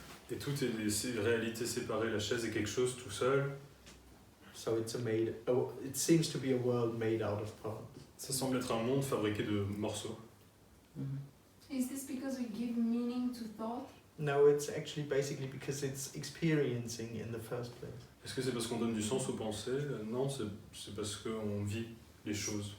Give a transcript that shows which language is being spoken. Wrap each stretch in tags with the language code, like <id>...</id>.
<fr>Et tout est des réalités séparées. La chaise est quelque chose tout seul.</fr> <en>So it seems to be a world made out of parts.</en> <fr>Ça semble être un monde fabriqué de morceaux.</fr> <en>Is this because we give meaning to thought? No, it's actually basically because it's experiencing in the first place.</en> <fr>Est-ce que c'est parce qu'on donne du sens aux pensées? Non, c'est parce qu'on vit les choses.</fr>